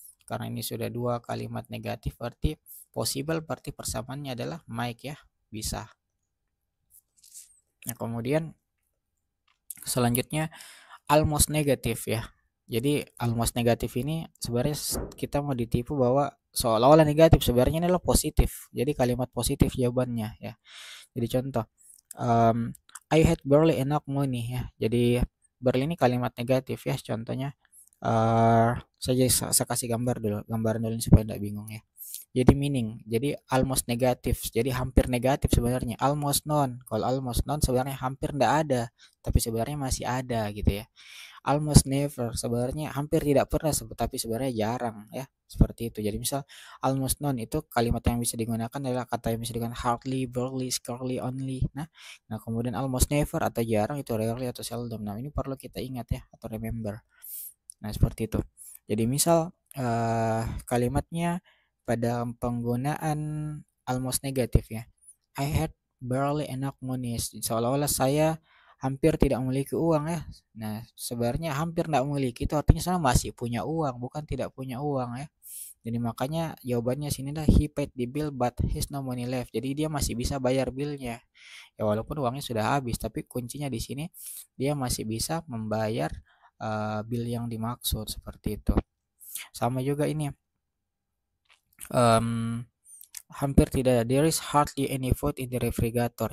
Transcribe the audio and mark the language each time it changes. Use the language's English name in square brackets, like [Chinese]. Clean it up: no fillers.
[Indonesian] Karena ini sudah dua kalimat negatif berarti possible, berarti persamaannya adalah make ya, bisa. Nah kemudian selanjutnya almost negatif ya. Jadi almost negatif ini sebenarnya kita mau ditipu bahwa seolah-olah negatif, sebenarnya ini adalah positif. Jadi kalimat positif jawabannya ya. Jadi contoh, [English] um, I had barely enough money ya. [Indonesian] Jadi barely ini kalimat negatif ya. Contohnya, saya kasih gambaran dulu supaya tidak bingung ya. Jadi meaning, jadi almost negatif, jadi hampir negatif sebenarnya. Almost none, kalau almost none sebenarnya hampir tidak ada, tapi sebenarnya masih ada gitu ya. Almost never, sebenarnya hampir tidak pernah, tapi sebenarnya jarang ya, seperti itu. Jadi misal almost none itu kalimat yang bisa digunakan adalah kata yang bisa digunakan hardly, barely, scarcely, only. Nah kemudian almost never atau jarang itu rarely atau seldom. Nah ini perlu kita ingat ya atau remember. Nah seperti itu. Jadi misal kalimatnya pada penggunaan almost negatif ya. [English] I had barely enough money. [Indonesian] Seolah-olah saya hampir tidak memiliki uang ya. Nah, sebenarnya hampir tidak memiliki itu artinya saya masih punya uang, bukan tidak punya uang ya. Jadi makanya jawabannya sini dah [English] he paid the bill but he's no money left. [Indonesian] Jadi dia masih bisa bayar billnya. Ya walaupun uangnya sudah habis, tapi kuncinya di sini dia masih bisa membayar bill yang dimaksud seperti itu. Sama juga ini um, hampir tidak, [English] there is hardly any food in the refrigerator.